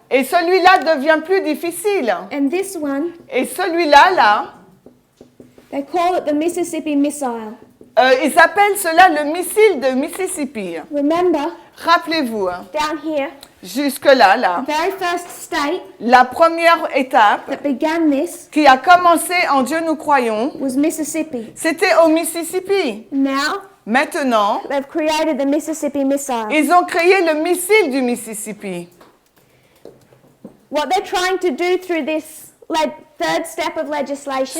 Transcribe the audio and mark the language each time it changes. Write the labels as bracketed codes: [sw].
[fr] et celui-là devient plus difficile. [en] And this one, [fr] Et celui-là, là, [en] they call it the Mississippi Missile. [fr] ils appellent cela le missile de Mississippi. [en] Remember, [fr] Rappelez-vous, [en] down here, [fr] jusque-là, là, [en] the very first state [fr] la première étape [en] that began this [fr] qui a commencé en Dieu nous croyons, [en] was Mississippi. [fr] c'était au Mississippi. [en] Now, [fr] Maintenant, [en] they've created the Mississippi Missile. [fr] ils ont créé le missile du Mississippi. [en] What they're trying to do through this third step of legislation